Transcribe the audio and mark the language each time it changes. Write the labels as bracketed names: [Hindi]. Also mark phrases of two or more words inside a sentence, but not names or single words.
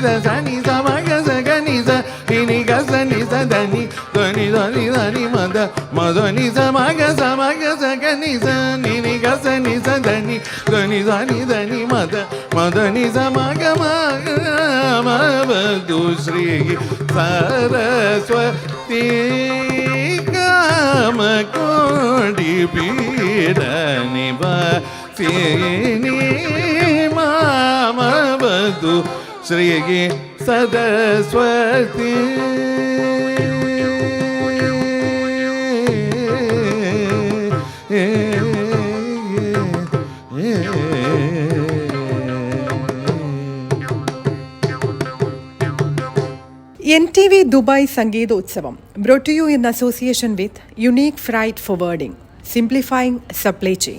[Sanskrit] ಸನಿ ಸ ಮಗಸ ಗನಿಸ ನಿನಿ ಗಸ ನಿಸ ಧನಿ ಧ್ವನಿ ಧ್ವನಿ ಧನಿ ಮದ ಮಧನಿ ಸ ಮಗಸ ಮಗಸ ಗನಿಸ ನಿನಿ ಗಸ ನಿಸ ಧನಿ ಧ್ವನಿ ಧ್ವನಿ ಧನಿ ಮದ ಮಧನಿ ಸ ಮಗ ಮವತು ಶ್ರೀ ಸರಸ್ವತಿ ಕಾಮ ಕೋಟಿ ಪೀಠ ನಿವಾಸಿನಿ ಮಾ ददातु श्रीः सरस्वती [English] NTV Dubai Sangeetotsavam brought to you in association with Unique Freight Forwarding, simplifying supply chain.